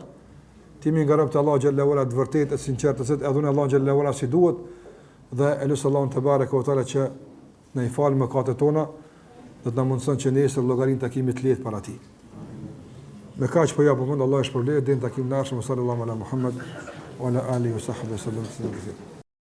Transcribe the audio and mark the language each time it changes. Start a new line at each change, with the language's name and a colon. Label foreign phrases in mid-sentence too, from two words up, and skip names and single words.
Albanian: Të jemi nga robët e Allahut
Arabic: جل وعلا
Albanian: të vërtetë e sinqertë, se adhuron Allahun xhallahu ala si duhet. Dhe lutem Allahun
Arabic: تبارك وتعالى
Albanian: që na i fal mëkatet tona, dhe të na mundson që nesër llogarinë takimit të lehtë para tij. Me kaq po japim Allah e shpërblet deri në takimin e ardhshëm
Arabic: صلى الله على محمد وعلى آله وصحبه وسلم.